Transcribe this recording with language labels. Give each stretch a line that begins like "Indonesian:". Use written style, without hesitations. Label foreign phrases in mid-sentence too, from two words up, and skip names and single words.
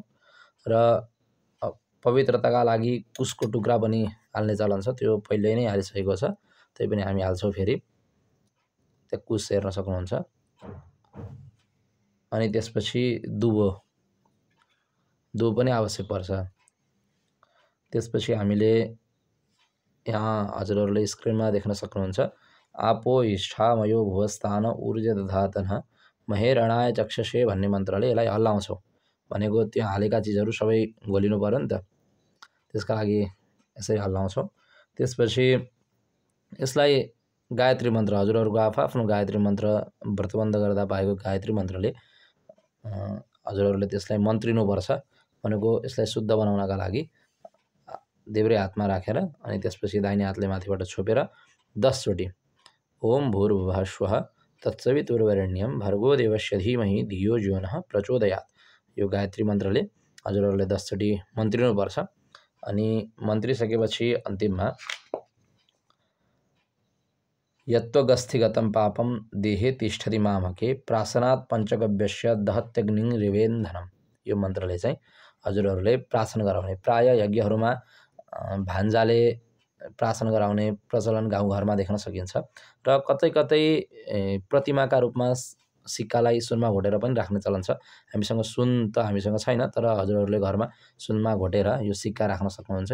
Nepali: र पवित्रताका लागि कुशको टुक्रा पनि हाल्ने चलन छ, त्यो पहिले नै हालिसकेको छ, त्यही पनि हामी हाल्छौं फेरि। त्यहाँ कुश हेर्न सक्नुहुन्छ। अनि त्यसपछि दुबो पनि आवश्यक पर्छ। त्यसपछि हामीले यहाँ हजुरहरूले स्क्रिनमा देख्न सक्नुहुन्छ,
Sanskrit: आपो हिष्ठामयो भुवस्थान ऊर्जा दधातन महेरणाय चक्षसे
Nepali: भन्ने मन्त्रले यसलाई हल्लाउँछौं। भनेको त्यो हालेका चिजहरू सबै घोलिनु पर्यो नि त, त्यसका लागि यसरी हल्लाउँछौं। त्यसपछि यसलाई गायत्री मन्त्र, हजुरहरूको आफ्नो गायत्री मन्त्र, व्रतबन्ध गर्दा पाएको गायत्री मन्त्रले हजुरहरूले त्यसलाई मन्त्रिनुपर्छ। भनेको यसलाई शुद्ध बनाउनका लागि देब्रे हातमा राखेर अनि त्यसपछि दाहिने हातले माथिबाट छोपेर 10 चोटी
Sanskrit: ओम भूर्भुवः स्वः तत्सवितुर्वरेण्यं भर्गो देवस्य धीमहि धियो यो नः प्रचोदयात्,
Nepali: यो गायत्री मन्त्रले हजुरहरूले 10 चोटी मन्त्रिनुपर्छ। अनि मन्त्रिसकेपछि अन्तिममा
Sanskrit: यत्त्वगस्थिगतं पापं देहे तिष्ठति मामके प्राशनात् पञ्चगव्यस्य दहत्यग्निं रिवेन्धनम्,
Nepali: यो मन्त्रले चाहिँ हजुरहरूले प्राशन गराउने। प्राय यज्ञहरूमा भान्जाले प्राशन गराउने प्रचलन गाउँघरमा देख्न सकिन्छ। र कतै कतै प्रतिमाका रूपमा सिक्कालाई सुनमा घोटेर पनि राख्ने चलन छ। हामीसँग सुन त हामीसँग छैन, तर हजुरहरूले घरमा सुनमा घोटेर यो सिक्का राख्न सक्नुहुन्छ।